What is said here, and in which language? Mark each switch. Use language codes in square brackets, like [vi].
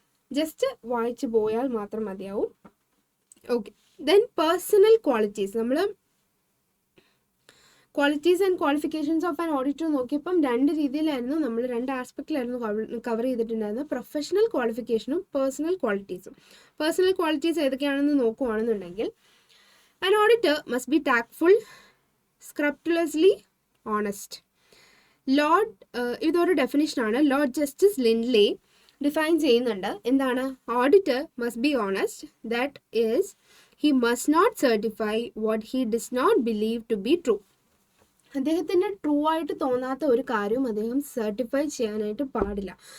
[ml] Just വായിച്ച് പോയാൽ മാത്രം മതിയാവും. Okay, then personal qualities. നമ്മൾ qualities and qualifications of an auditor നോക്കിയപ്പം രണ്ട് രീതിയിലായിരുന്നു, നമ്മൾ രണ്ട് ആസ്പെക്റ്റിലായിരുന്നു കവർ ചെയ്തിട്ടുണ്ടായിരുന്നത്. Professional ക്വാളിഫിക്കേഷനും personal ക്വാളിറ്റീസും. പേഴ്സണൽ ക്വാളിറ്റീസ് ഏതൊക്കെയാണെന്ന് നോക്കുവാണെന്നുണ്ടെങ്കിൽ, [en] an auditor must be tactful, scrupulously honest. [ml] Lord ഇതൊരു ഡെഫിനിഷനാണ്. ലോർഡ് ജസ്റ്റിസ് ലിൻഡ്ലി ഡിഫൈൻ ചെയ്യുന്നുണ്ട്. എന്താണ്? [en] Auditor must be honest, that is he must not certify what he does not believe to be true. [ml] അദ്ദേഹത്തിന് true ആയിട്ട് തോന്നാത്ത ഒരു കാര്യവും അദ്ദേഹം സർട്ടിഫൈ ചെയ്യാനായിട്ട് പാടില്ല.